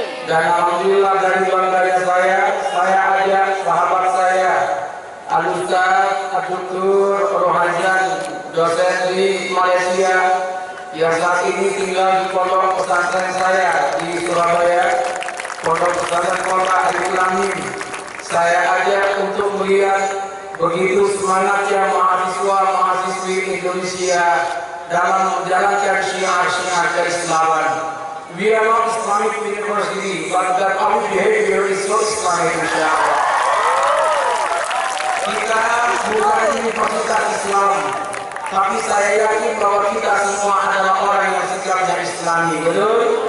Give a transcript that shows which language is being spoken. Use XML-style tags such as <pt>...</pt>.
<id>Dan alhamdulillah dari bangganya saya ajak sahabat saya Al-Ustaz Abdul Rohajan, dosen di Malaysia yang saat ini tinggal di pondok pesantren saya di Surabaya, pondok pesantren Kota Arifin Amin. Saya ajak untuk melihat begitu semangatnya mahasiswa-mahasiswi Indonesia dalam menjalankan syiar-syiar keislaman.</id> <en>We are not Islamic University, but that our behavior is so Islamic, insyaAllah.</en> <id>Kita bukan universitas Islam, tapi saya yakin bahwa kita semua adalah orang yang sikapnya Islami, betul?</id>